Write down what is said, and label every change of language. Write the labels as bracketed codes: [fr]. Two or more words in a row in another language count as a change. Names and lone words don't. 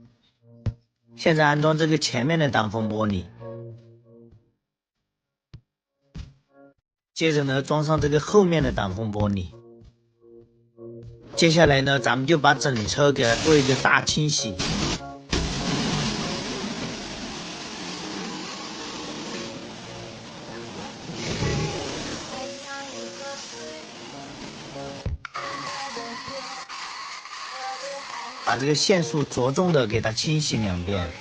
[zh] 現在安裝這個前面的擋風玻璃，接着呢裝上這個後面的擋風玻璃。接下來呢，咱們就把整車給它做一個大清洗。把這個線束着重的給它清洗2遍。